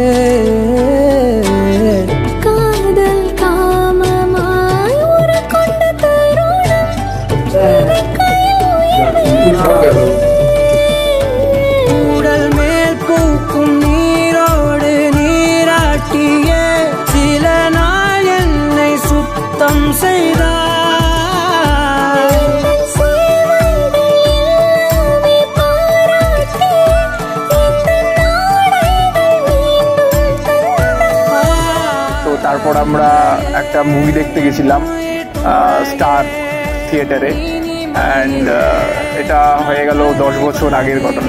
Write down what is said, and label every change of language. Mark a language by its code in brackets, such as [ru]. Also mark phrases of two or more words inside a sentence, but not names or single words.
[ta] காதல் காமமாய் உருக்கொண்ட தருணம் உடல் மேல் பூக்கும் நீரோடு நீராட்டிய சில நாள் என்னை சுத்தம் செய்தார் [bn] তারপর আমরা একটা মুভি দেখতে গেছিলাম স্টার থিয়েটারে, অ্যান্ড এটা হয়ে গেল 10 বছর আগের ঘটনা।